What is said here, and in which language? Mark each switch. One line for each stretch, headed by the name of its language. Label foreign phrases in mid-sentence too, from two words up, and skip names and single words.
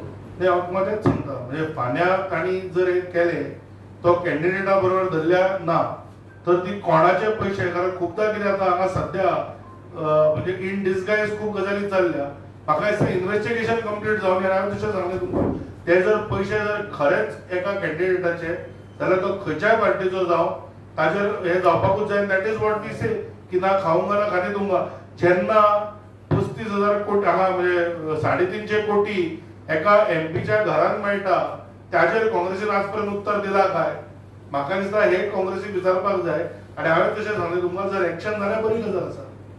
Konkani: नाही हांव तुमकां तेंच सांगता म्हणजे फाल्यां तांणी जर एक केले तो कॅन्डिडेटा बरोबर धरल्या ना तर ती कोणाचे पयशे, कारण खूबदां कितें जाता हांगा सध्या म्हणजे
English: in disguise
Konkani: खूब गजाली चल्ल्या. म्हाका दिसता इन्व्हेस्टिगेशन कंप्लीट जावन हांवें तशें सांगलें तुमकां ते जर पयशे जर खरेंच एका कॅन्डिडेटाचे जाल्यार तो खंयच्याय पार्टीचो जावं ताजेर हे जावपाकूच जाय.
English: that is what we say की
Hindi: ना खाऊंगा ना खाने दूंगा.
Konkani: जेन्ना 35,000 कोटी हांगा म्हणजे 350 कोटी एका MPच्या घरांत मेळटा ताजेर काँग्रेसीन आज पर्यंत उत्तर दिला काय? म्हाका दिसता हे काँग्रेसीक विचारपाक जाय. आणि हांवें तशें सांगलें तुमकां जर एक्शन जाल्यार बरी गजाल आसा.